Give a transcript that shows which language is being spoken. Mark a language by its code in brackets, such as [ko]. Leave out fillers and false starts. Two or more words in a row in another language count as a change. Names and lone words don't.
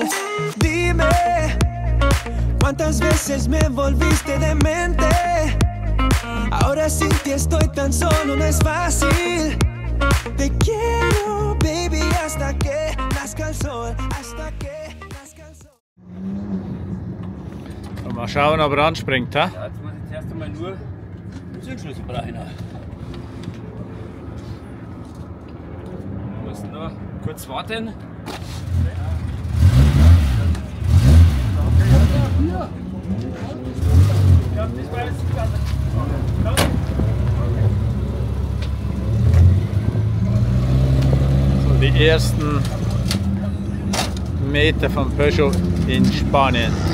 [es] Dime, ¿cuántas veces me volviste demente? Ahora sin ti estoy tan solo, no es fácil. Te quiero, baby, hasta que nazca el sol, hasta que nazca el sol. [de] Mal schauen, ob er anspringt, hä? Ja, jetzt muss ich zuerst einmal nur den Zündschlüssel rein. Wir müssen noch kurz warten. So, die ersten Meter von Peugeot in Spanien.